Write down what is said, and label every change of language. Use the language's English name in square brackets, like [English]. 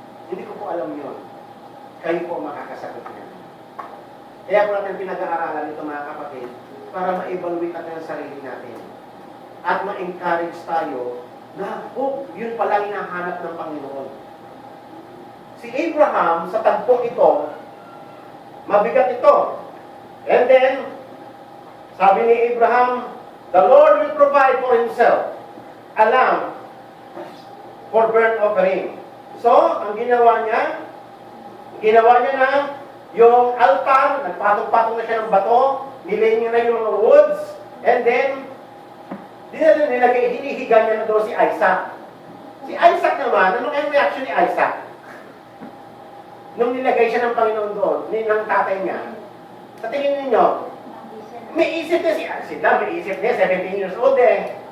[Filipino] Hindi ko po alam yun. Kayo po makakasagot niya. Kaya po natin pinag-aaralan ito, mga kapatid, para ma-evaluate natin ang sarili natin. At ma-encourage tayo na, yun pala hinahanap ng Panginoon. Si Abraham, sa tagpong ito, mabigat ito. [English] And then, [Filipino] sabi ni Abraham, [English] the Lord will provide for himself a lamb for burnt offering. [Filipino] So, ang ginawa niya na yung altar, nagpatong-patong na siya ng bato, nilay niya na yung mga woods, [English] and then, [Filipino] hinihiga niya na doon si Isaac. Si Isaac naman, ano kayong reaction ni Isaac? Nung nilagay siya ng Panginoon doon, ng tatay niya, sa tingin ninyo, may isip na si Dan, may isip niya, 17 years old eh.